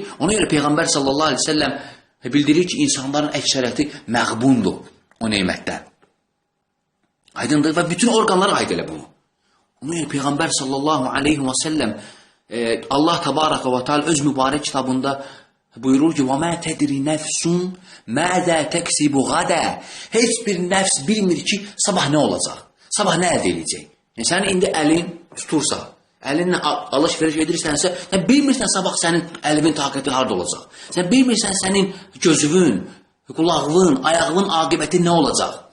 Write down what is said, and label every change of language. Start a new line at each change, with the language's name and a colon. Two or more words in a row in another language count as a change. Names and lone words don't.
Azerbaijani: Ona görə Peyğəmbər
Arabic: صلى الله عليه وسلم
Azerbaijani: bildirir ki, insanların əksəriyyəti məğbundur o nemətdən. Aydındır və bütün orqanlara aid elə bunu. Ona görə Peyğəmbər
Arabic: صلى الله عليه وسلم
Azerbaijani: Allah
Arabic: تبارك وتعالى
Azerbaijani: öz mübarək kitabında buyurur ki,
Arabic: وَمَا تَدْرِ نَفْسٌ مَاذَا تَكْسِبُ غَدَى
Azerbaijani: Heç bir nəfs bilmir ki, sabah nə olacaq? Sabah nə əldə edəcək? Yəni, sənin indi əlin tutursa, əlinlə alış-veriş edirsənsə, sən bilmirsən sabah sənin əlinin taqəti harada olacaq. Sən bilmirsən sənin gözünün, qulağın, ayağının aqibəti nə olacaq.